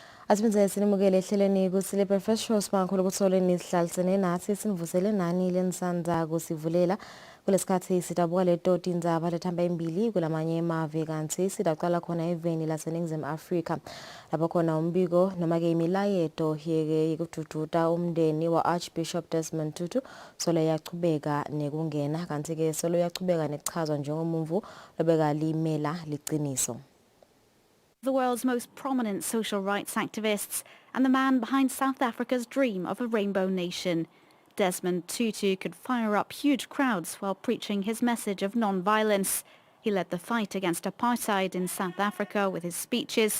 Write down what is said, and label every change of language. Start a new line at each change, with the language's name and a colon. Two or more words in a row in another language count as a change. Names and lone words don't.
Swati: Asibenze sinimukele ehlelweni Kusile Breakfast Show sibankhulu ukutholeni sihlalisene nathi sinivusele nani lensandza kusivulela kulesikhathi sidabuka letoti indzaba lethamba imbili kulamanye emave kanti sidaqala khona eveni laseNingizimu Afrika lapho khona umbiko noma ke imilayeto yekudududa umndeni wa Archbishop Desmond Tutu solo yachubeka nekungena kanti ke solo yachubeka nekuchazwa njengomumvu lobeka limela liqiniso.
English: The world's most prominent social rights activists and the man behind South Africa's dream of a rainbow nation. Desmond Tutu could fire up huge crowds while preaching his message of non-violence. He led the fight against apartheid in South Africa with his speeches.